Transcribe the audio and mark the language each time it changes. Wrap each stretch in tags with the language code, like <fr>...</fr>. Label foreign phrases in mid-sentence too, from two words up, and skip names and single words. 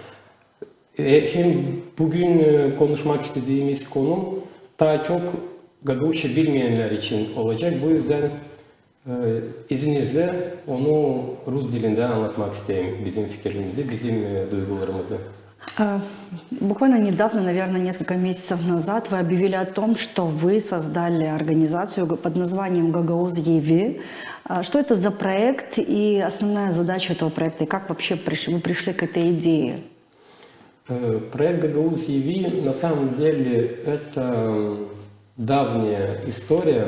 <gag>Hem bugün konuşmak istediğimiz konu daha çok Gagavuzca bilmeyenler için olacak. Bu yüzden izninizle onu Rus dilinde anlatmak isteyeyim. Bizim fikirlerimizi, bizim duygularımızı.</gag> <ru>Буквально недавно, наверное, несколько месяцев назад вы объявили о том, что вы создали организацию под названием Gagavuz EV. Что это за проект и основная задача этого проекта? И как вообще вы пришли к этой идее? Проект Gagavuz EV на самом деле это давняя история.</ru>